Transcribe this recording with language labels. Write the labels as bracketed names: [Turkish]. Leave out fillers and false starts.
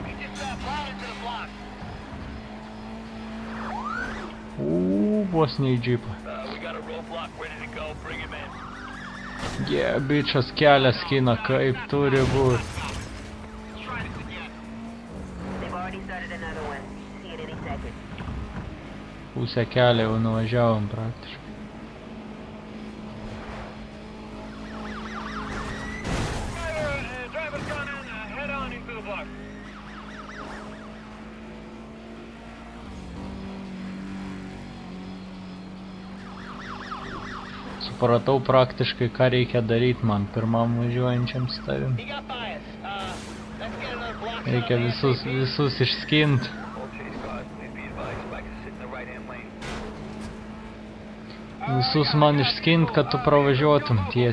[English] He just plowed into the block. [Lithuanian] Vos ne į džipą. [English] We got a roadblock ready to go. Bring him in. [Lithuanian] Bičas kelią skina kaip turi būt. [English] Let's try this again. They've already started another one. See it any second. [Lithuanian] Pusę kelią jau nuvažiavom praktiškai. [English] Driver's gone in. Head on into the block. [Lithuanian] Supratau praktiškai, ką reikia daryti man pirmam važiuojančiam su tavim. [English] He got bias. Let's get another block. [Lithuanian] Reikia visus išskint. [English] All chase cars, please be advised. Spike is sitting in the right-hand lane. [Lithuanian] Visus man išskint, kad tu pravažiuotum tiesiai.